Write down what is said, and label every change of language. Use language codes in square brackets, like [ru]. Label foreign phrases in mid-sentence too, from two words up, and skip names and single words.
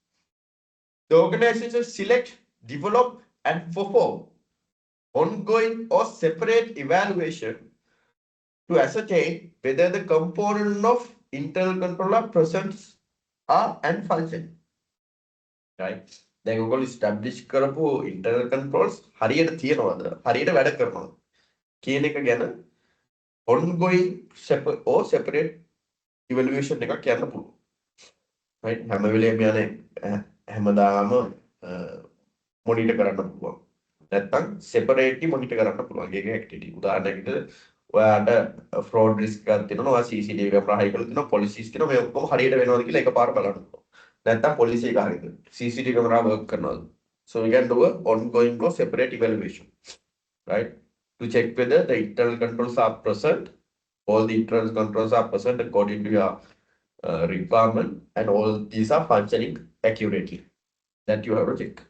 [en] The organization select, develop, and perform ongoing or separate evaluation to ascertain whether the component of internal control are present are and function. Right? [si] දැන් ඔයගොල්ලෝ establish කරපු [en] internal controls [si] හරියට තියනවද? හරියට වැඩ කරනවද? කියන එක ගැන [en] ongoing or separate evaluation [si] එකක් යන්න පුළුවන්. Right? හැම වෙලේම යන්නේ හැමදාම monitor කරන්න පුළුවන්. නැත්නම් [en] separately monitor [si] කරන්න පුළුවන්. ඒක activity. උදාහරණයකට ඔයාට [en] fraud risk [si] එකක් තියෙනවා. ඔයා [en] CCTV camera [si] හයි කරලා තියෙනවා. policies තියෙනවා. මේ ඔක්කොම හරියට වෙනවද කියලා එකපාර බලන්න පුළුවන්. නැත්නම් policy එක හරියද? [en] CCTV camera work [si] කරනවද? [en] So we can do a ongoing or separate evaluation. Right? To check whether the internal controls are present, all the internal controls are present according to your requirement, and all these are functioning accurately. That you have to check.